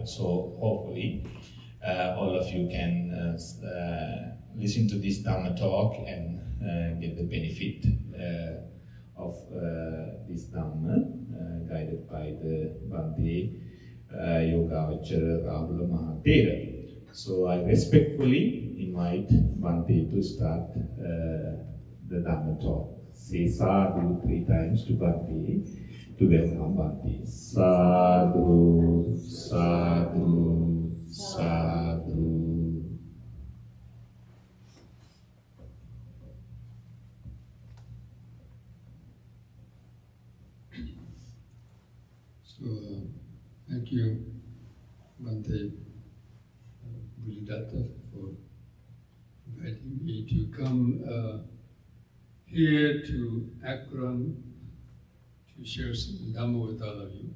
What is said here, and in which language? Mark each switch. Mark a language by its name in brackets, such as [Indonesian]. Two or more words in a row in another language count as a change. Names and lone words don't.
[English] So hopefully all of you can listen to this Dhamma talk and get the benefit of this Dhamma guided by the Bhante Rahula Mahatera. So I respectfully invite Bhante to start the Dhamma talk. Say sadhu 3 times to Bhante to welcome Bhante. [Pali] Sadhu, sadhu, sadhu. [English] So, thank you, Bhante Buddhadatta, for inviting me to come here to Akron to share some Dhamma with all of you.